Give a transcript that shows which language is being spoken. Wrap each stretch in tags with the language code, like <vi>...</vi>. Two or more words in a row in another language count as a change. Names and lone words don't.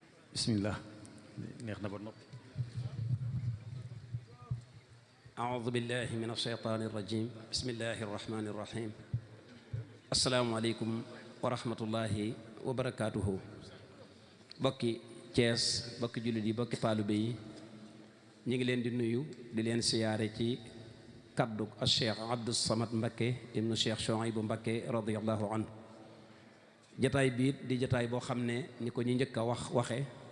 <wo>bismillah neex na ba noppi</wo> <ar>أعوذ بالله من الشيطان الرجيم بسم الله الرحمن الرحيم السلام عليكم ورحمة الله وبركاته</ar> <wo>bokki Cees bokki jullit yi bokki taalibe yi ñu ngi leen di nuyu di leen siyaare ci kaddu Cheikh Abdou Samad Mbakke ibnu Cheikh Chouaïbou Mbakke</wo> <ar>رضي الله عنه</ar> <wo>jataay biit di jataay boo xam ne ni ko ñu njëkk a waxe</wo>